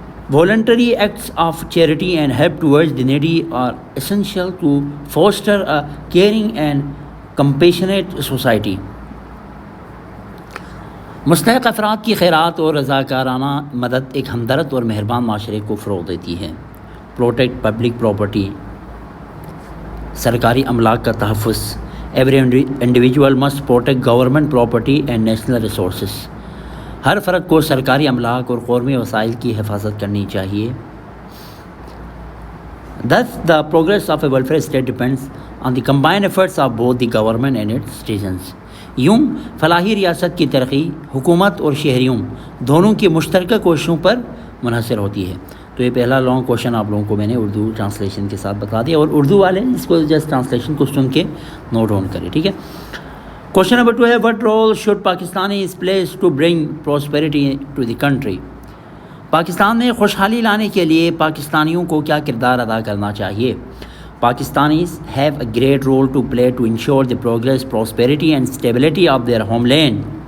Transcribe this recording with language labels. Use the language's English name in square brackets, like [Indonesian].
[English] Voluntary acts of charity and help towards the needy are essential to foster a caring and compassionate society. [Urdu] مستحق افراد کی خیرات اور رضاکارانہ مدد ایک ہمدرد اور مہربان معاشرے کو فروغ دیتی ہے. [English] Protect public property. [Urdu] سرکاری املاک کا تحفظ. [English] Every individual must protect government property and national resources. [Urdu] ہر فرد کو سرکاری املاک اور قومی وسائل کی حفاظت کرنی چاہیے. [English] Thus, the progress of a welfare state depends on the combined efforts of both the government and its citizens. [Urdu] یوں فلاحی ریاست کی ترقی حکومت اور شہریوں دونوں کی مشترکہ کوششوں پر منحصر ہوتی ہے. تو یہ پہلا لانگ کوشچن آپ لوگوں کو میں نے اردو ٹرانسلیشن کے ساتھ بتا دیا، اور اردو والے اس کو جسٹ ٹرانسلیشن کو سن کے نوٹ آن کریں، ٹھیک ہے۔ کوشچن نمبر 2 ہے [English] What role should Pakistani is place to bring prosperity to the country? [Urdu] Pakistan میں خوشحالی لانے کے لیے پاکستانیوں کو کیا کردار ادا کرنا چاہیے؟ [English] Pakistanis have a great role to play to ensure the progress, prosperity and stability of their homeland.